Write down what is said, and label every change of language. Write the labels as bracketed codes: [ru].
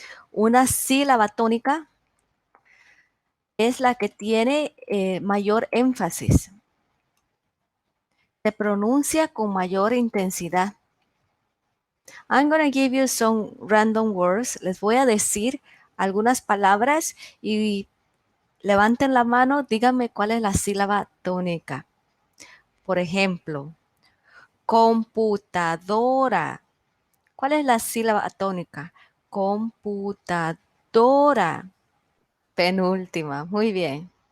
[es] Una sílaba tónica es la que tiene mayor énfasis. Se pronuncia con mayor intensidad. [en] I'm going to give you some random words. [es] Les voy a decir algunas palabras y levanten la mano, díganme cuál es la sílaba tónica. Por ejemplo, computadora. ¿Cuál es la sílaba tónica? Computadora. Penúltima, muy bien.